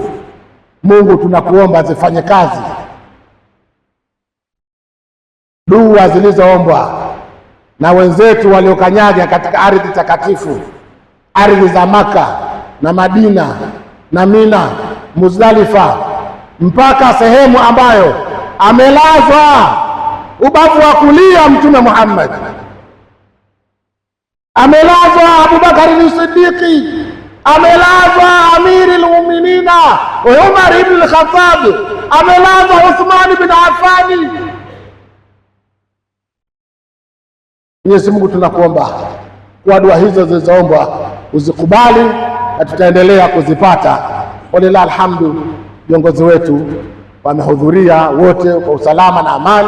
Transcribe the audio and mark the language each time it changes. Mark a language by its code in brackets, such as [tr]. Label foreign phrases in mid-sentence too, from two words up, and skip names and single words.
[sw] Mungu tunakuomba zifanye kazi dua zilizoombwa na wenzetu waliokanyaga katika ardhi takatifu, ardhi za Maka na Madina na Mina, Muzdalifa, mpaka sehemu ambayo amelazwa ubavu wa kulia Mtume Muhammad, amelazwa Abubakar as-Siddiq, amelazwa Amirul Mu'minina Umar ibn al-Khattab, amelazwa Uthman ibn Affan. Mwenyezi Mungu tunakuomba kwa dua hizo zilizoombwa uzikubali, na tutaendelea kuzipata. [ar] ولله الحمد, [sw] viongozi wetu wamehudhuria wote kwa usalama na amani.